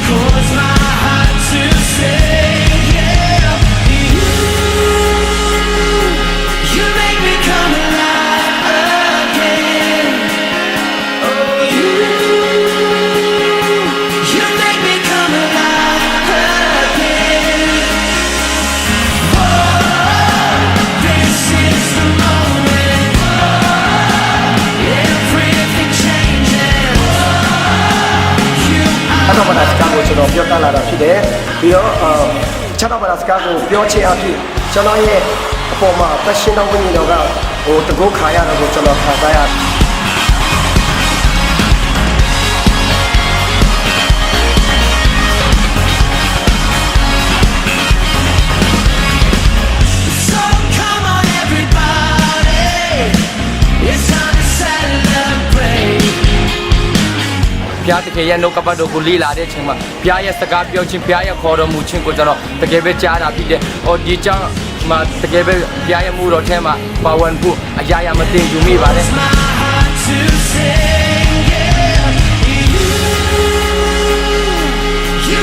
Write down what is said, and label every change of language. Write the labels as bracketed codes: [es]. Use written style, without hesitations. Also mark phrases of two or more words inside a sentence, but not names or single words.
[en] Cause my heart to say yeah You make me come alive again Oh you make me come alive again This is the moment Everything changes You [my] အဲ့တော့ဘာသာစကားကိုကျွန်တော်ပြောပြလာတာဖြစ်တယ်ပြီးတော့ချက်တော့ဘာသာစကားကိုပြောချင်အဖြစ်ကျွန်တော်ရဲ့အပေါ်မှာပတ်ရှင်တော်ဝိညာဉ်တော်ကတကုတ်ခါရတော့ကိုကျွန်တော်ခံစားရတယ် [en] So come on everybody It's time to celebrate [my] ဘုရားသခင်ရဲ့နှုတ်ကပတ်တော်ကိုလေ့လာတဲ့အချိန်မှာဘုရားရဲ့စကားပြောခြင်းဘုရားရဲ့ခေါ်တော်မူခြင်းကိုကျွန်တော်တကယ်ပဲကြားတာဖြစ်တယ်။ဒီကြောင့်မှာတကယ်ပဲဘုရားရဲ့မူတော်ထဲမှာပါဝင်ဖို့အရာရာမသိယူမိပါတယ်။ [en] My heart to sing yeah